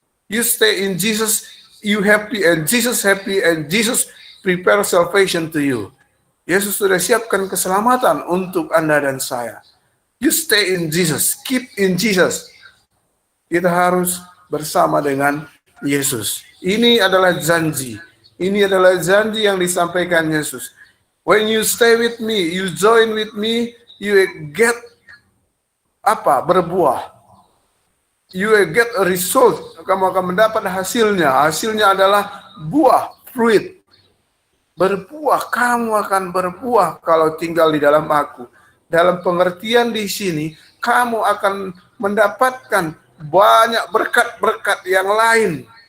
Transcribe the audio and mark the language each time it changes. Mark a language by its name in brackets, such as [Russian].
[English] You stay in Jesus, you happy, and Jesus happy, and Jesus prepare salvation to you. [Indonesian] Yesus sudah siapkan keselamatan untuk Anda dan saya. [English] You stay in Jesus, keep in Jesus. [Indonesian] Kita harus bersama dengan Yesus. Ini adalah janji. Ini adalah janji yang disampaikan Yesus. [English] When you stay with me, you join with me, you get apa? [Indonesian] Berbuah. [English] You will get a result. [Indonesian] Kamu akan mendapat hasilnya. Hasilnya adalah buah, fruit. Berbuah. Kamu akan berbuah kalau tinggal di dalam aku. Dalam pengertian di sini, kamu akan mendapatkan banyak berkat-berkat yang lain.